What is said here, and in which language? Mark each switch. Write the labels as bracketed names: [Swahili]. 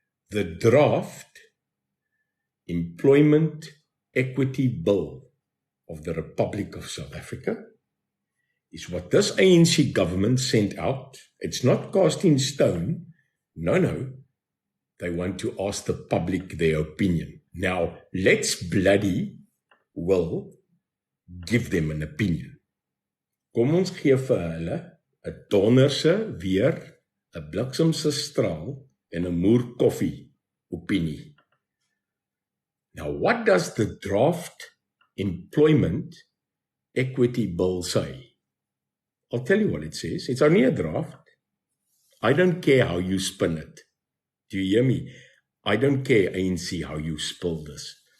[English] The draft employment equity bill of the Republic of South Africa is what this ANC government sent out. It's not cast in stone. No. They want to ask the public their opinion. Now, let's bloody well give them an opinion. [Afrikaans] Kom ons gee vir hulle 'n donderse weer, 'n bliksemse straal en 'n moer koffie opinie. [English] Now, what does the draft employment equity bill say? I'll tell you what it says. It's only a draft. I don't care how you spin it. Do you hear me? I don't care, ANC, how you spill this.